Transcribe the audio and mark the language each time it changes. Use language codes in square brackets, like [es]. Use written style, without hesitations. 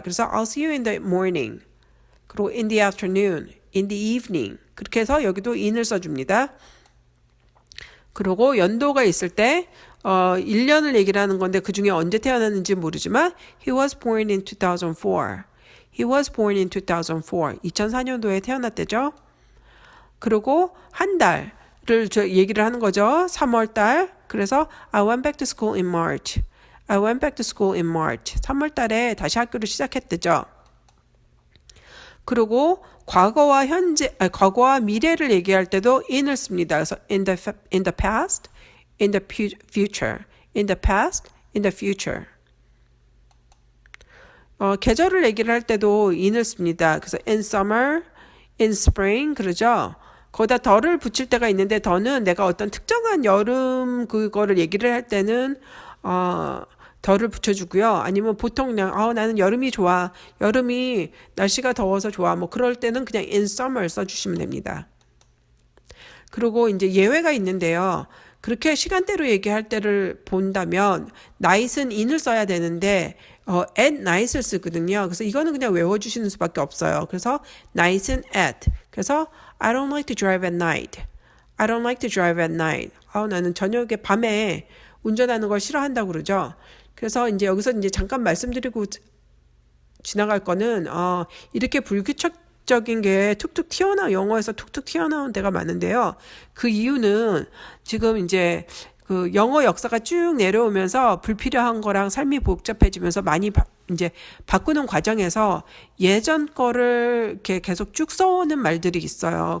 [ko] 그래서 [en] I'll see you in the morning. [ko] 그리고 [en] in the afternoon, in the evening. [ko] 그렇게 해서 여기도 in을 써줍니다. 그리고 연도가 있을 때 1년을 얘기를 하는 건데 그 중에 언제 태어났는지 모르지만 [en] He was born in 2004. He was born in 2004. [ko] 2004년도에 태어났대죠. 그리고 한 달을 얘기를 하는 거죠. 3월 달. 그래서 [en] I went back to school in March. I went back to school in March. [ko] 3월 달에 다시 학교를 시작했대죠. 그리고 과거와 미래를 얘기할 때도 in을 씁니다. [en] 그래서 in the past, in the future, in the past, in the future. [ko] 계절을 얘기를 할 때도 in을 씁니다. 그래서 [en] in summer, in spring [ko] 그러죠. 거기다 더를 붙일 때가 있는데 더는 내가 어떤 특정한 여름 그거를 얘기를 할 때는 더를 붙여주고요. 아니면 보통 그냥 나는 여름이 좋아. 여름이 날씨가 더워서 좋아. 뭐 그럴 때는 그냥 [en] in summer [ko] 써주시면 됩니다. 그리고 이제 예외가 있는데요. 그렇게 시간대로 얘기할 때를 본다면 night은 in을 써야 되는데 [en] at night [ko] 을 쓰거든요. 그래서 이거는 그냥 외워주시는 수밖에 없어요. 그래서 night은 at. 그래서 [en] I don't like to drive at night. I don't like to drive at night. [ko] 나는 저녁에 밤에 운전하는 걸 싫어한다고 그러죠. 그래서 이제 여기서 이제 잠깐 말씀드리고 지나갈 거는 이렇게 불규칙적인 게 영어에서 툭툭 튀어나온 데가 많은데요. 그 이유는 지금 이제 그 영어 역사가 쭉 내려오면서 불필요한 거랑 삶이 복잡해지면서 많이 이제 바꾸는 과정에서 예전 거를 이렇게 계속 쭉 써오는 말들이 있어요.